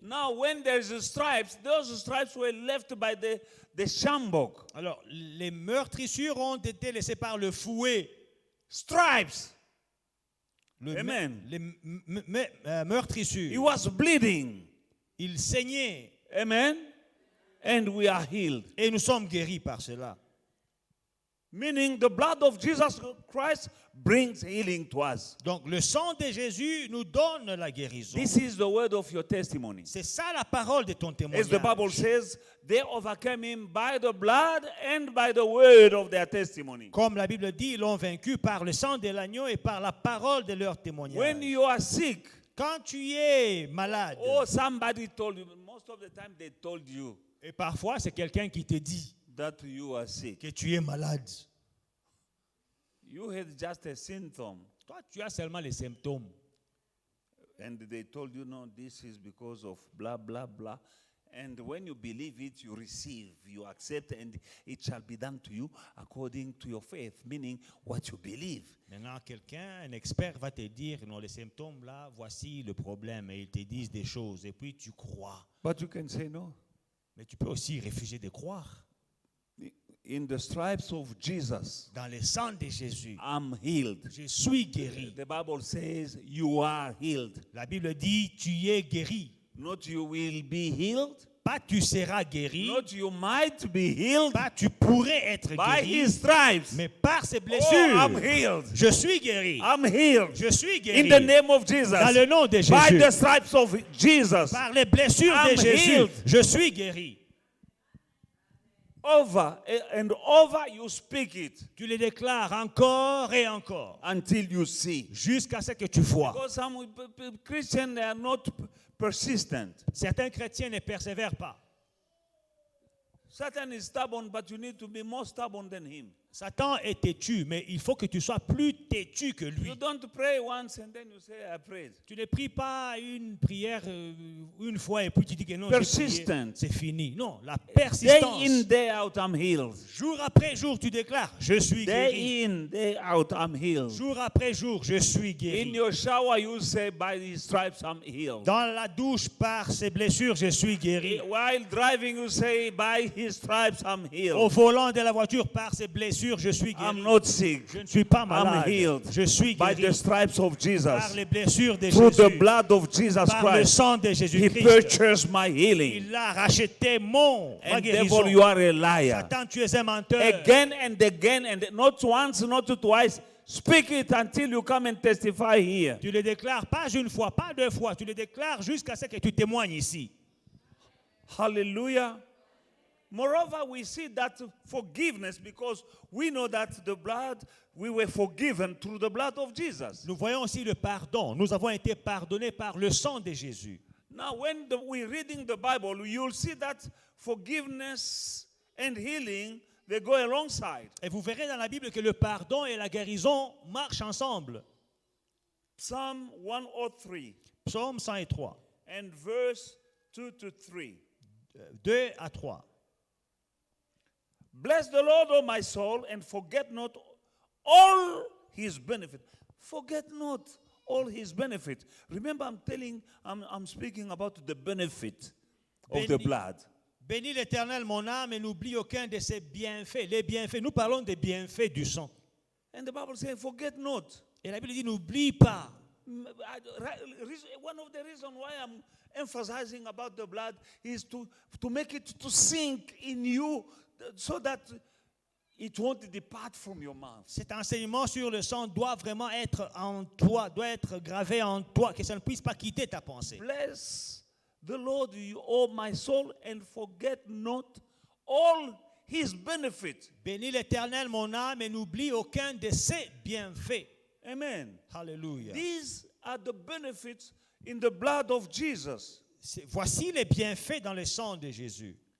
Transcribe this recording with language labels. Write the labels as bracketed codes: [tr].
[en] Now, when there's stripes, those stripes were left by the shambok. [fr] Alors, les meurtrissures ont été laissées par le fouet. [en] Stripes. [fr] Le [en] Amen. [fr] Les meurtrissures. [en] He was bleeding. [fr] Il saignait. [en] Amen. And we are healed. [fr] Et nous sommes guéris par cela. [en] Meaning the blood of Jesus Christ brings healing to us. [fr] Donc, le sang de Jésus nous donne la guérison. [en] This is the word of your testimony. [fr] C'est ça la parole de ton [en] As [fr] témoignage. [en] the Bible says, they overcame him by the blood and by the word of their testimony. [fr] Comme la Bible dit, ils l'ont vaincu par le sang de l'agneau et par la parole de leur témoignage. [en] When you are sick, [fr] Quand tu es malade, [en] or somebody told you, most of the time they told you [fr] et parfois c'est quelqu'un qui te dit [en] that you are sick. [fr] que tu es malade. [en] You had just a symptom. [fr] Toi, tu as seulement les symptômes. [en] And they told you, no, this is because of blah, blah, blah. And when you believe it, you receive, you accept, and it shall be done to you according to your faith, meaning what you believe. [fr] Maintenant, quelqu'un, un expert va te dire, non, les symptômes là, voici le problème. Et ils te disent des choses. Et puis tu crois. [en] But you can say no. [fr] Mais tu peux aussi refuser de croire. [en] In the stripes of Jesus, [fr] Dans le sang de Jésus, [en] I'm healed. [fr] je suis guéri. [en] The Bible says you are healed. [fr] La Bible dit, tu es guéri. [en] Not you will be healed. [fr] Pas tu seras guéri. [en] Not you might be healed. [fr] Pas tu pourrais être [en] By [fr] guéri. [en] his stripes. [fr] Mais par ses Oh, blessures, [en] I'm healed. [fr] je suis guéri. [en] I'm healed. [fr] Je suis [en] In [fr] guéri. [en] the name of Jesus. [fr] Dans le nom de [en] By [fr] Jésus. [en] the stripes of Jesus. [fr] Par les blessures [en] I'm [fr] de Jésus, [en] healed. [fr] je suis guéri. [en] Over and over you speak it [fr] Tu le déclares encore et encore [en] until you see. [fr] jusqu'à ce que tu vois. [en] Because some Christians, they are not persistent. [fr] Certains chrétiens ne persévèrent pas. [en] Satan is stubborn, but you need to be more stubborn than him. [fr] Satan est têtu, mais il faut que tu sois plus têtu que lui. [en] You don't pray once and then you say, I prayed. [fr] Tu ne pries pas une prière une fois et puis tu dis que non, j'ai prié, [en] Persistent. [fr] c'est fini. Non, la [en] Day [fr] persistance. [en] in, day out, I'm healed. [fr] Jour après jour, tu déclares, je suis guéri. [en] Day in, day out, I'm healed. [fr] Jour après jour, je suis [en] In [fr] guéri. [en] your shower, you say, by his stripes, I'm healed. [fr] Dans la douche, par ses blessures, je suis guéri. [en] While driving, you say, by his stripes, I'm [fr] Au [en] healed. [fr] volant de la voiture, par ses blessures, blessures, je suis guéri. [en] I'm not sick. [fr] Je ne suis pas [en] I'm [fr] malade. [en] healed [fr] Je suis [en] by [fr] guéri [en] the stripes of [fr] par [en] Jesus. [fr] les blessures de [en] Through the [fr] Jésus. [en] blood of Jesus [fr] Par le [en] Christ. [fr] sang de [en] He [fr] Jésus-Christ. [en] purchased my healing. [fr] Il a racheté ma [en] And [fr] guérison. [en] devil, you are a liar. [fr] Satan, tu es un menteur. [en] Again and again, and not once, not twice. Speak it until you come and testify here. [fr] Tu le déclares pas une fois, pas deux fois. Tu le déclares jusqu'à ce que tu témoignes ici. [en] Hallelujah. Moreover, we see that forgiveness, because we know that the blood, we were forgiven through the blood of Jesus. [fr] Nous voyons aussi le pardon. Nous avons été pardonnés par le sang de Jésus. [en] Now, when we're reading the Bible, you'll see that forgiveness and healing, they go alongside. [fr] Et vous verrez dans la Bible que le pardon et la guérison marchent ensemble. [en] Psalm 103 [fr] Psaume 103, [en] and verse 2 to 3. [fr] 2 à 3. [en] Bless the Lord, O my soul, and forget not all his benefit. Forget not all his benefit. Remember, I'm speaking about the benefit of the blood. [fr] Bénis l'Éternel mon âme et n'oublie aucun de ses bienfaits. Les bienfaits, nous parlons des bienfaits du sang. [en] And the Bible says, forget not. [fr] Et la Bible dit n'oublie pas. [en] One of the reasons why I'm emphasizing about the blood is to make it to sink in you so that it won't depart from your mouth. [fr] Cet enseignement sur le sang doit vraiment être en toi, doit être gravé en toi, que ça ne puisse pas quitter ta pensée. [en] Bless the Lord, O my soul, and forget not all his benefits. [fr] Bénis l'Éternel mon âme et n'oublie aucun de ses bienfaits. [en] Amen. [fr] Alléluia. [en] These are the benefits in the blood of Jesus. [fr] Voici les bienfaits dans le sang de Jésus.